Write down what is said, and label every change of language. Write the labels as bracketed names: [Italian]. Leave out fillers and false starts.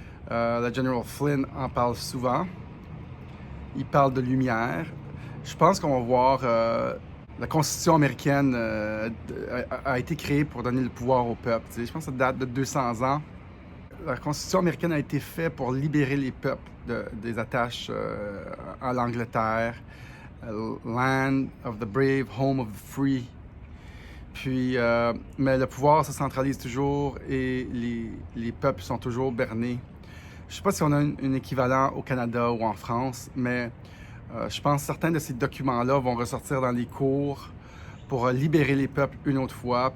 [French] Le General Flynn en parle souvent. Il parle de lumière. Je pense qu'on va voir... la Constitution américaine a été créée pour donner le pouvoir au peuple. Je pense que ça date de 200 ans. La Constitution américaine a été faite pour libérer les peuples des attaches à l'Angleterre. [English] Land of the brave, home of the free. [French] Puis, mais le pouvoir se centralise toujours et les peuples sont toujours bernés. Je ne sais pas si on a un équivalent au Canada ou en France, mais je pense que certains de ces documents-là vont ressortir dans les cours pour libérer les peuples une autre fois.